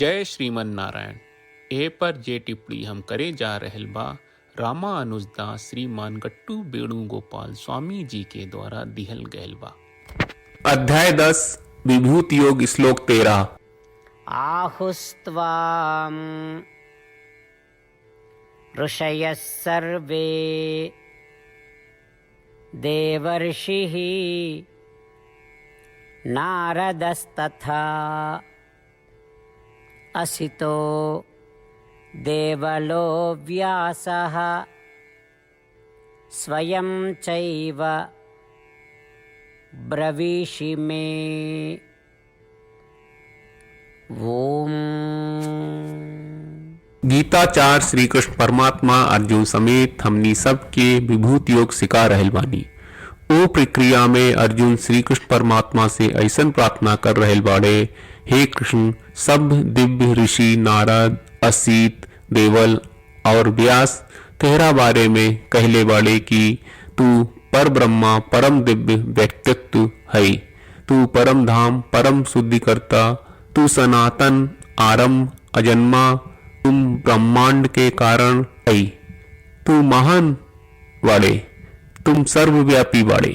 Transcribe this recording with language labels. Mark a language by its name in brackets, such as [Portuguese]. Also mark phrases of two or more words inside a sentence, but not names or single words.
[Bhojpuri] जय श्रीमन नारायण। ए पर जे टिप्पणी हम करे जा रहल बा रामानुजदास श्रीमान गट्टू वेणुगोपाल स्वामी जी के द्वारा दिहल गयल बा। अध्याय 10 विभूति योग श्लोक 13। [Sanskrit] आहुस्त्वां ऋषयः सर्वे देवर्षिः नारदस्तथा असितो देवलो व्यासः स्वयं चैव ब्रवीषि मे। ओम। [Bhojpuri] गीताचार्य श्री कृष्ण परमात्मा अर्जुन समेत हमनी सब के विभूति योग सिखा रहल बानी। ओ प्रक्रिया में अर्जुन श्री कृष्ण परमात्मा से ऐसन प्रार्थना कर रहल बाड़े, हे कृष्ण, सब दिव्य ऋषि नारद, असित, देवल और व्यास तेरा बारे में कहले बाड़े कि तू पर ब्रह्मा परम दिव्य व्यक्तित्व है, तू परम धाम परम शुद्धिकर्ता, तू सनातन आरंभ अजन्मा, तुम ब्रह्मांड के कारण है, तू महान वाले, तुम सर्वव्यापी वाले।